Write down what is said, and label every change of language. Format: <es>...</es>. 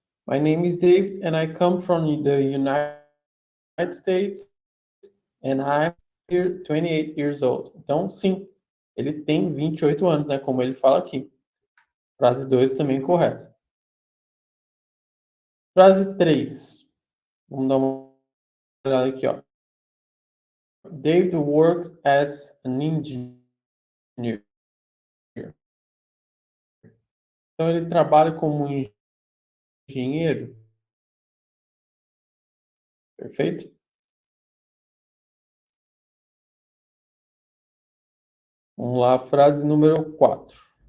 <en>My name is David and I come from the United States and I'm here 28 years old.</en> <pt>Então, sim, ele tem 28 anos, né? Como ele fala aqui. Frase 2 também correta. Frase 3. Vamos dar uma olhada aqui, ó.</pt> <en>David works as an engineer.</en> <pt>Então, ele trabalha como engenheiro. Perfeito? Vamos lá, frase número 4.</pt>